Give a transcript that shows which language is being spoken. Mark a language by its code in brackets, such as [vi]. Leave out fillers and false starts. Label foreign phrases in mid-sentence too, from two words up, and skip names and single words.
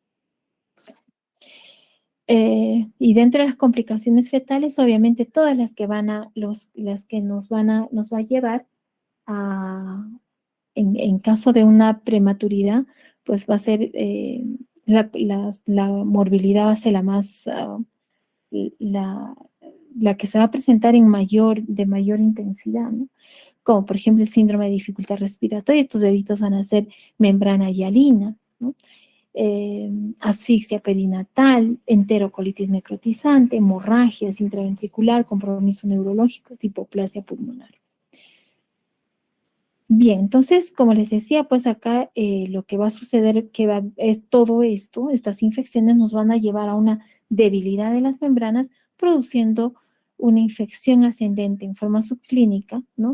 [es] Y dentro de las complicaciones fetales, obviamente todas las que las que nos va a llevar a, en caso de una prematuridad, pues va a ser, la morbilidad va a ser la más, la, la que se va a presentar de mayor intensidad, ¿no? Como por ejemplo el síndrome de dificultad respiratoria, estos bebitos van a ser membrana hialina, ¿no? Asfixia perinatal, enterocolitis necrotizante, hemorragias intraventricular, compromiso neurológico, hipoplasia pulmonar. Bien, entonces, como les decía, pues acá lo que va a suceder es todo esto, estas infecciones nos van a llevar a una debilidad de las membranas, produciendo una infección ascendente en forma subclínica, ¿no?